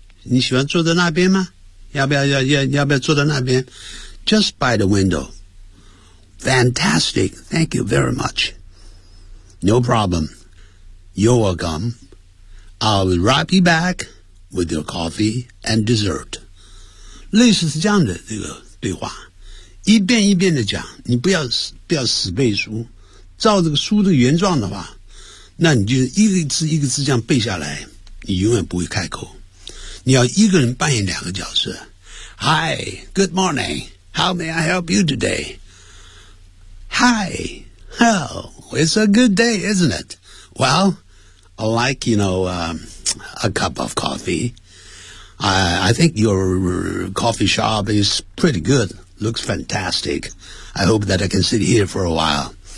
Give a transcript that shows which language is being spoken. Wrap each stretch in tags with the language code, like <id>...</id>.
<zh>你喜欢坐在那边吗？要不要坐在那边？</zh> <en>Just by the window. Fantastic. Thank you very much. No problem. You're welcome. I'll wrap you back with your coffee and dessert.</en> <zh>类似是这样的这个对话，一遍一遍的讲，你不要死背书，照这个书的原状的话，那你就一个字一个字这样背下来，你永远不会开口。你要一个人扮演两个角色。</zh> <en>Hi, good morning. How may I help you today? Hi, oh, it's a good day, isn't it? Well, I'd like, you know, a cup of coffee. I think your coffee shop is pretty good. Looks fantastic. I hope that I can sit here for a while.</en>